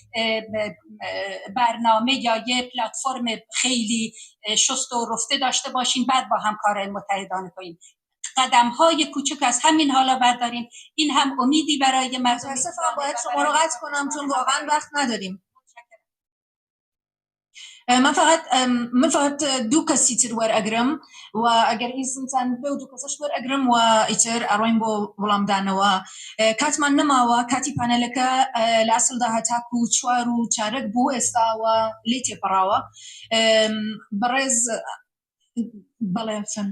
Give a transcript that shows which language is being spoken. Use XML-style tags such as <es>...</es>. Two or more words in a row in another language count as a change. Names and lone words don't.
<fa>برنامه یا یه پلتفرم خیلی شست و رفته داشته باشین بعد با هم کارهای متحدانه کنین. قدم‌های کوچک از همین حالا بردارین. این هم امیدی برای مردم. متاسفم باید شما رو قطع کنم چون واقعا وقت نداریم.</fa> <ckb>من فقط دو کسی تر وەرئەگرم و ئەگەر هیچتان بێ و دوو کەسەش وەرئەگرم و ئیتر ئەڕۆین بۆ وەڵامدانەوە. کاتمان نەماوە، کاتی پانەلەکە لە ئەسڵدا هەتاکو 4 و چارەک بوو، ئێستاوە لێ تێپەڕاوە. بەڕێز بەڵێ</ckb>